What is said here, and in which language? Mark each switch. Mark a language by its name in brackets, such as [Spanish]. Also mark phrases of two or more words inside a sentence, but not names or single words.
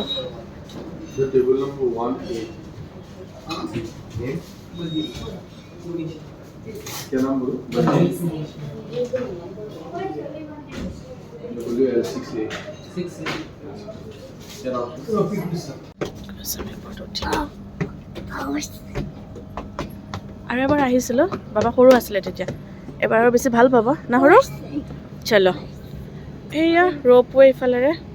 [English] Table number 1A. [Hindi] क्या नाम बोलो? [English] WL6A. 6A. [Hindi] क्या नाम? [Assamese] আৰু এবাৰ আহিছিলোঁ বাবা সৰু আছিলে তেতিয়া এবাৰ আৰু বেছি ভাল পাব না সৰু চলো এয়া ৰ'পৱে ইফালেৰে